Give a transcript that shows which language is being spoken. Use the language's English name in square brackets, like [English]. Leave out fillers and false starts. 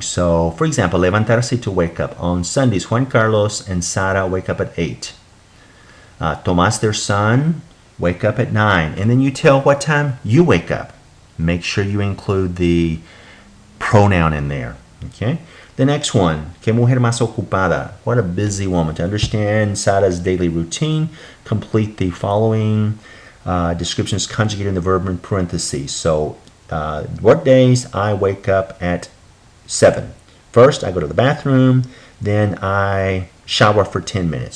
[English] So, for example, levantarse, to wake up. On Sundays, Juan Carlos and Sara wake up at 8. Tomás, their son, wake up at 9. And then you tell what time you wake up. Make sure you include the pronoun in there. Okay? [Spanish] The next one, que mujer más ocupada. [English] What a busy woman. To understand Sara's daily routine, complete the following descriptions conjugating the verb in parentheses. So, what days I wake up at 7. First, I go to the bathroom, then I shower for 10 minutes.